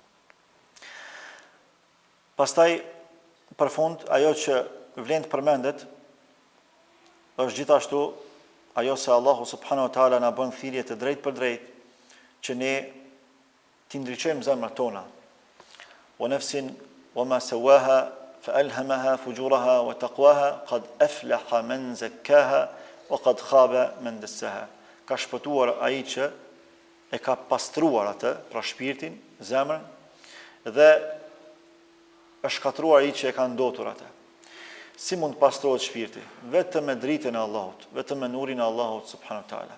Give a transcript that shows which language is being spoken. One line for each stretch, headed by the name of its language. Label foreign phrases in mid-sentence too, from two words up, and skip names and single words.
Albanian: Pastaj për fund ajo që vlen të përmendet është gjithashtu ajo se Allahu
Arabic: سبحانه وتعالى
Albanian: na bën thirrje të drejtë për drejtë që ne t'i ndriçojmë zemrat tona.
Arabic: ونفس وما سواها فألهمها فجورها وتقواها قد أفلح من زكاها وقد خاب من دساها.
Albanian: Ka shpëtuar ai që e ka pastruar atë, pra shpirtin, zemrën, dhe është shkatruar ai që e ka ndotur atë. Si mund të pastrohet shpirti? Vetëm me dritën e Allahut, vetëm me nurin e Allahut
Arabic: سبحانه وتعالى.